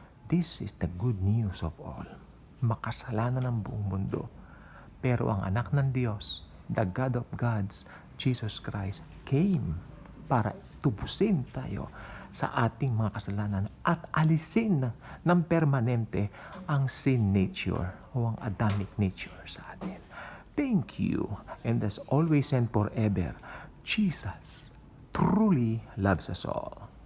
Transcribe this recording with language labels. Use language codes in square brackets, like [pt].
[en] This is the good news of all. [tl] Makasalanan ng buong mundo. Pero ang anak ng Diyos, [en] the God of gods, Jesus Christ, came [tl] para tubusin tayo sa ating mga kasalanan at alisin ng permanente ang sin nature o ang Adamic nature sa atin. [en] Thank you, and as always and forever, Jesus truly loves us all.